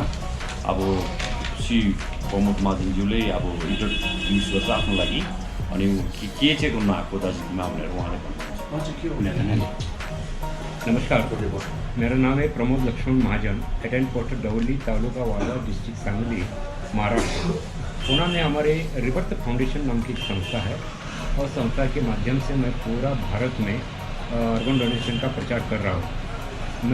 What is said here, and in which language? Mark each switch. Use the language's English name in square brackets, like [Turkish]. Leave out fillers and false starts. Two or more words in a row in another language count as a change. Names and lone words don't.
[Nepali] अब श्री प्रमोद महाजनज्यूले अब इन्ट्रोड्युस गर्छ आफ्नो लागि, अनि के चाहिँ गर्नु आएको दार्जिलिङमा भनेर उहाँले भन्नुहुन्छ। नमस्कार, [Hindi] मेरा नाम है प्रमोद लक्ष्मण महाजन, अटेंड पोस्ट डवली, तालुका वाला, डिस्ट्रिक्ट सांगली, महाराष्ट्र। पुणे में हमारे रिवर्थ फाउंडेशन नाम की एक संस्था है और संस्था के माध्यम से मैं पूरा भारत में [English] organ donation [Hindi] का प्रचार कर रहा हूँ।